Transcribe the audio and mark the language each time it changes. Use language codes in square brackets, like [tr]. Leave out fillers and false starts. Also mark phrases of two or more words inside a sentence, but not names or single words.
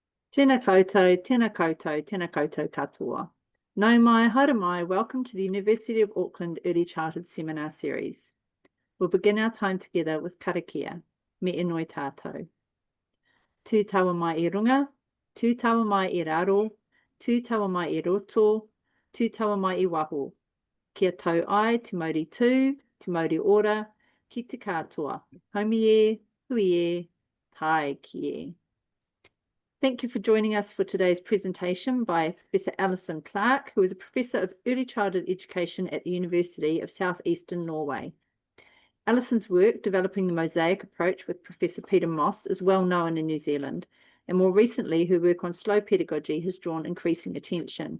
[mi] Tēnā koutou, tēnā koutou, tēnā koutou katoa. Nau mai, haere mai, [en] welcome to the University of Auckland Early Childhood Seminar Series. We'll begin our time together with karakia, [mi] me inoi tātou. Tū tawa mai I runga, tū tawa mai I raro, tū tawa mai I roto, tū tawa mai I waho. Kia tau ai, te mauri tū, te mauri ora, ki te katoa. Haumi e, hui e, tai ki e. [en] Thank you for joining us for today's presentation by Professor Alison Clark, who is a Professor of Early Childhood Education at the University of South Eastern Norway. Alison's work developing the mosaic approach with Professor Peter Moss is well known in New Zealand, and more recently her work on slow pedagogy has drawn increasing attention.